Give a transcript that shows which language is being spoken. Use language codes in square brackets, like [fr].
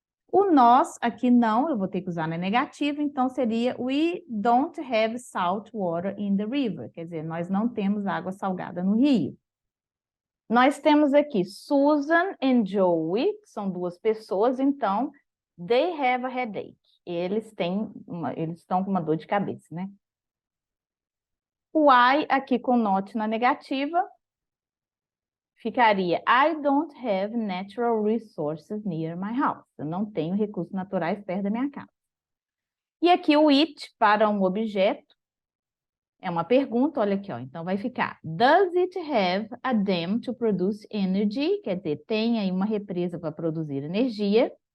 [pt] O nós, aqui não, eu vou ter que usar na negativa, então seria [en] we don't have salt water in the river, [pt] quer dizer, nós não temos água salgada no rio. Nós temos aqui Susan and Joey, que são duas pessoas, então [en] they have a headache. [pt] Eles estão com uma dor de cabeça, né? O I aqui com not na negativa ficaria [en] I don't have natural resources near my house. [pt] Eu não tenho recursos naturais perto da minha casa. E aqui o it para um objeto é uma pergunta, olha aqui, ó. Então vai ficar [en] does it have a dam to produce energy? [pt] Quer dizer, tem aí uma represa para produzir energia.